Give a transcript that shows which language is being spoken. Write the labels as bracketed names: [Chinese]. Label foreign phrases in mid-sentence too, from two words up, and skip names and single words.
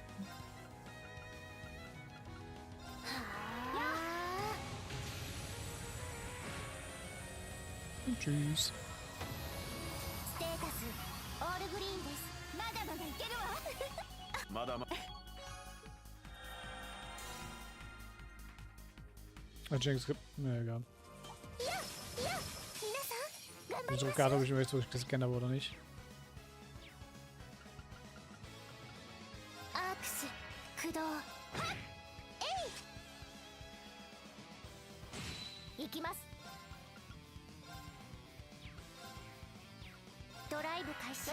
[Japanese] はあ。やあ。 [German] Tschüss. [Japanese] ステータスオールグリーンです。まだまだいけるわ。まだま [German] Ah, Jinx gibt. Ne, egal. [Japanese] いやいや、皆さん頑張 [German] Ich [Japanese] り [German] drück [Japanese] ましょ [German] gerade, [Japanese] う。 [German] ob ich mir jetzt wirklich das gescannt habe oder nicht. [Japanese] アークス駆動。はっ。えい。行きます。ドライブ開始。